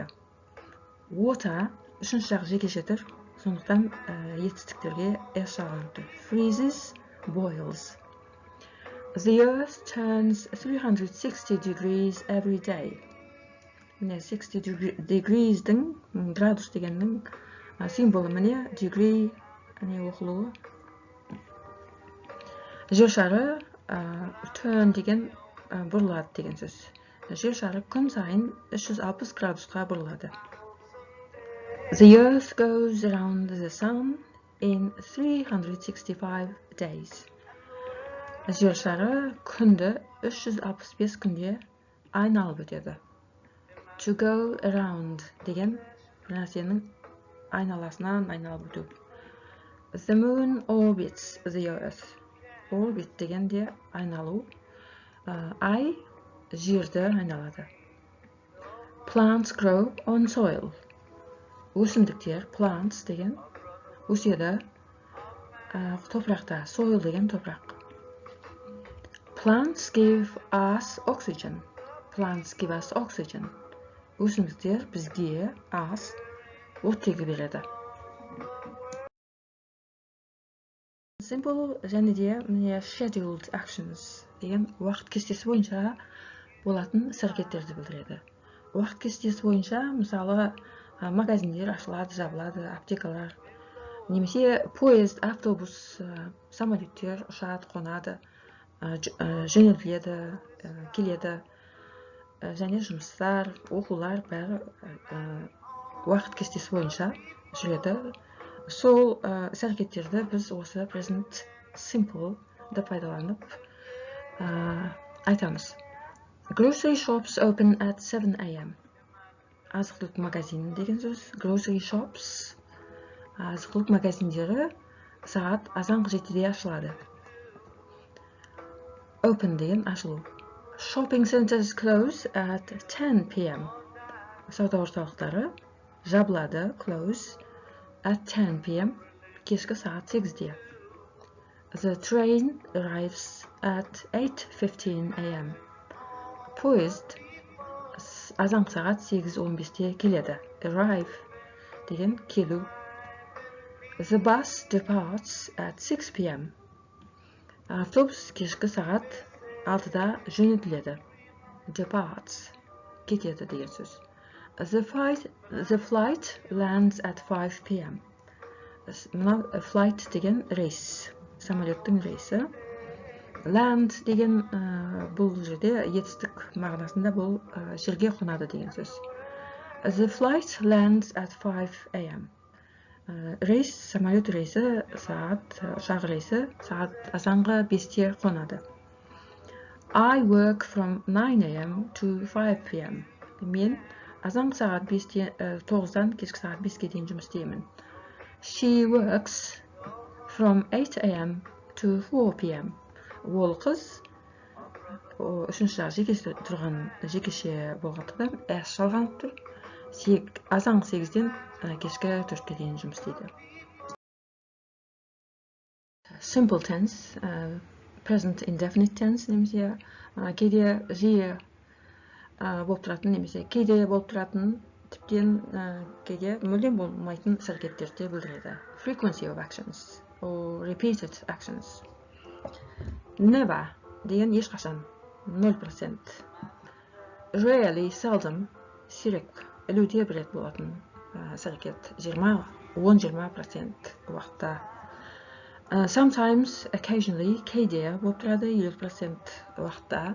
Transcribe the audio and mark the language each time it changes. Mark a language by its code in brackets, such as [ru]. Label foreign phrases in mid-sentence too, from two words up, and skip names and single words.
[kk] Water үшінші жақ жекеше түр, сондықтан етістіктерге s жағылады. [en] Freezes, boils. The earth turns 360 degrees every day. [kk] Міне 60 degrees-дің градус дегеннің символы міне degree оқылуы. Жер шары turn деген бұрылады деген сөз. Жер шары күн сайын 360 градусқа бұрылады. [en] The earth goes around the sun in 365 days. [kk] Жер шары күнді 365 күнде айналып өтеді. [en] To go around [kk] деген нәрсенің айналасынан айналып өту. [en] The moon orbits the earth. [kk] Orbit дегенде айналу. Ай жерді айналады. [en] Plants grow on soil. [kk] Өсімдіктер, plants деген өседі топырақта. Soil деген топырақ. [en] Plants give us oxygen. Plants give us oxygen. [kk] Өсімдіктер бізге оттегі береді. Simple және де [en] scheduled actions [kk] деген уақыт кестесі бойынша болатын іс-әрекеттерді білдіреді. Уақыт кестесі бойынша, мысалы, магазиндер ашылады, жабылады, аптекалар, немесе поезд, автобус, самолеттер ұшады, қонады, жөнелтіледі, келеді, және жұмыстар, оқулар бәрі уақыт кестесі бойынша жүреді. Сол іс-әрекеттерді біз осы [en] present simple [kk] да пайдаланып айтамыз. [en] Grocery shops open at 7 a.m. [kk] Азық-түлік магазин деген сөз. [en] Grocery shops, [kk] азық-түлік магазиндері сағат азанғы 7-де ашылады. Open деген ашылу. [en] Shopping centers close at 10 p.m. [kk] Сауда орталықтары жабылады, [en] close at 10 p.m. [kk] кешкі сағат 8-де. [en] The train arrives at 8:15 a.m. [kk] Поезд азанғы сағат 8:15-те келеді. Arrive деген келу. [en] The bus departs at 6 p.m. [kk] Автобус кешкі сағат 6-да жөнелтіледі. Departs кетеді деген сөз. [en] The flight lands at 5 p.m. [kk] Мына flight деген рейс, самолеттің рейсі. Land деген бұл жерде етістік мағынасында бұл жерге қонады деген сөз. [en] The flight lands at 5 a.m. [kk] Рейс, самолет рейсі ұшақ рейсі сағат азанғы 5-те қонады. [en] I work from 9 a.m. to 5 p.m. [kk] Мен азанғы сағат 9-дан кешкі сағат 5-ке дейін жұмыс істеймін. [en] She works from 8 a.m. to 4 p.m. [kk] Ол қыз үшінші жақ жекеше болғандықтан S жалғанып тұр. Азанғы 8-ден кешкі 4-ке дейін жұмыс істейді. [en] Simple tense, present indefinite tense [kk] немесе кейде жиі болып тұратын немесе кейде болып тұратын, тіптен кейде мүлдем болмайтын іс-әрекеттерді білдіреді. [en] Frequency of actions or repeated actions. [kk] Never деген ешқашан 0%. [en] Rarely, seldom, [kk] сирек, ілуде бір рет болатын іс-әрекет 10-20% уақытта. [en] Sometimes, occasionally, [kk] кейде болып тұрады 50% уақытта.